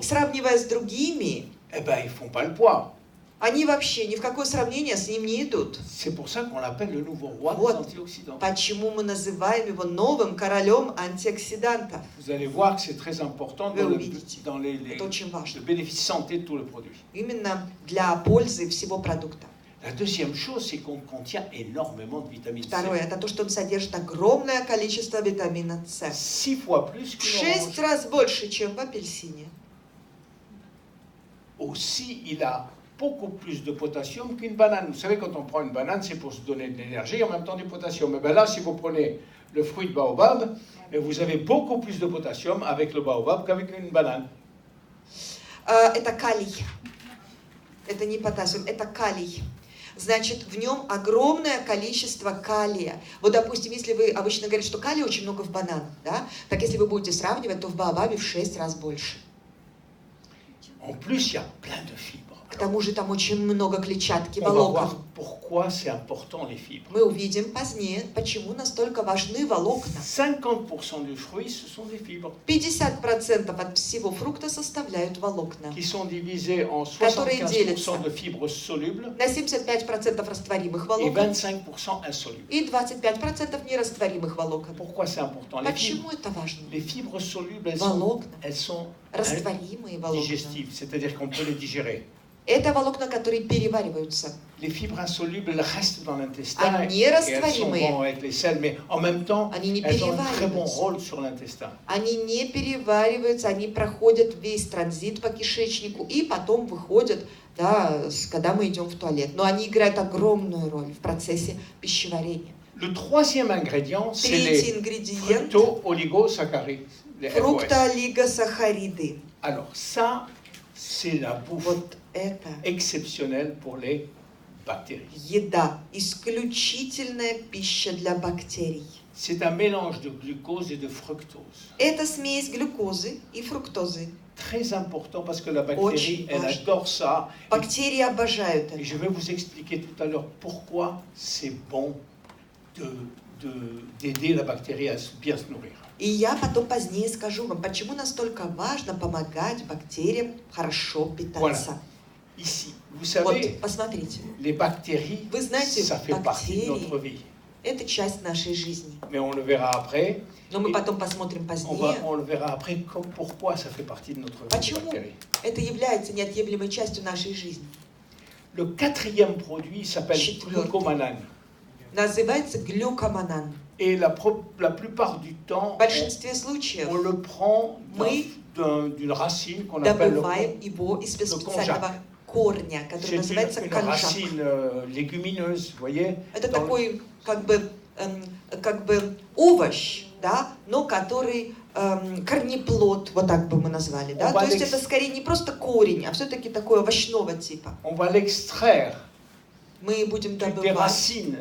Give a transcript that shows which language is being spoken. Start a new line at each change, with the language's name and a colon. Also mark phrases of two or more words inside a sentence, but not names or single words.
Russian: Сравнивая с другими,
French: eh ben, ils font pas le poids.
Russian: они вообще ни в какое сравнение с ним не идут.
French: C'est pour ça qu'on l'appelle le nouveau roi des
Russian: Вот
French: antioxydants.
Russian: почему мы называем его новым королем антиоксидантов.
French: Vous allez voir que c'est très important
Russian: Вы
French: dans,
Russian: увидите.
French: dans
Russian: Это очень важно.
French: le bénéfice santé de tout le produit.
Russian: Именно для пользы всего продукта.
French: La deuxième chose, c'est qu'on contient énormément de vitamine C.
Russian: Второе, это то, что он содержит огромное количество витамина С.
French: 6 fois plus
Russian: В
French: qu'une
Russian: 6
French: orange.
Russian: раз больше, чем в апельсине.
French: Aussi, il a beaucoup plus de potassium qu'une banane. Vous savez, quand on prend une banane, c'est pour se donner de l'énergie et en même temps du potassium. Et bien là, si vous prenez le fruit de baobab, vous avez beaucoup plus de potassium avec le baobab qu'avec une banane.
Russian: Это калий. Это не потассиум, это калий. Значит, в нем огромное количество калия. Вот, допустим, если вы обычно говорите, что калия очень много в бананах, да? Так если вы будете сравнивать, то в баобабе в 6 раз больше.
French: En plus, il y a plein de fibres.
Russian: К тому же там очень много клетчатки,
French: On va
Russian: волокон.
French: voir pourquoi c'est important les fibres.
Russian: Мы увидим позднее, почему настолько важны волокна.
French: 50% du fruit, ce sont des fibres
Russian: 50% от всего фрукта составляют волокна.
French: qui sont divisées en
Russian: Которые
French: 75%
Russian: делятся.
French: de fibres solubles
Russian: На 75% растворимых
French: et
Russian: волокон
French: 25% insolubles.
Russian: и 25% нерастворимых волокон.
French: Pourquoi c'est important?
Russian: Почему это важно?
French: Les fibres solubles,
Russian: Волокна,
French: elles sont
Russian: растворимые волокна.
French: digestives, c'est-à-dire qu'on peut les digérer.
Russian: Это волокна, которые перевариваются.
French: Les fibres insolubles, elles restent dans l'intestin
Russian: Они
French: et elles sont
Russian: растворимые.
French: bonnes avec les sels, mais en même temps,
Russian: Они не
French: elles ont un très bon
Russian: перевариваются.
French: rôle sur l'intestin.
Russian: Они не перевариваются, они проходят весь транзит по кишечнику и потом выходят, да, когда мы идем в туалет. Но они играют огромную роль в процессе пищеварения.
French: Le troisième ingrédient, c'est
Russian: Третий
French: les
Russian: ингредиент
French: fructo-oligosaccharides, les FOS.
Russian: фруктоолигосахариды.
French: Alors ça, c'est la bouffe
Russian: Вот это
French: exceptionnelle pour les bactéries.
Russian: еда, исключительная пища для бактерий.
French: C'est un mélange de glucose et de fructose.
Russian: Это смесь глюкозы и фруктозы.
French: Très important parce que la bactérie,
Russian: Очень
French: elle
Russian: важно.
French: adore ça.
Russian: Бактерии обожают
French: Et
Russian: это.
French: je vais vous expliquer tout à l'heure pourquoi c'est bon d'aider la bactérie à bien se nourrir.
Russian: И я потом позднее скажу вам, почему настолько важно помогать бактериям хорошо питаться.
French: Ici, vous
Russian: Вот,
French: savez,
Russian: посмотрите,
French: les bactéries,
Russian: Вы знаете,
French: ça fait partie de
Russian: бактерии-
French: notre vie.
Russian: это часть нашей жизни.
French: Mais on le verra après.
Russian: Но мы И потом посмотрим
French: On
Russian: позднее.
French: le verra après pourquoi ça fait partie de notre vie, les
Russian: Почему
French: bactéries.
Russian: это является неотъемлемой частью нашей жизни.
French: Le quatrième produit s'appelle
Russian: Четвертый.
French: glucomanane.
Russian: Называется глюкоманан.
French: Et la plupart du temps,
Russian: В большинстве случаев
French: on le prend
Russian: Мы
French: d'une racine qu'on appelle le
Russian: добываем его из
French: le
Russian: специального корня, который
French: C'est
Russian: называется
French: une
Russian: конжак.
French: racine légumineuse, vous voyez.
Russian: Это
French: Dans-
Russian: такой как бы овощ, да, но который корнеплод, вот так бы мы назвали, да. Он То есть балекс- это скорее не просто корень, а все-таки такой овощного типа.
French: On va l'extraire
Russian: Мы будем
French: des
Russian: добывать
French: racines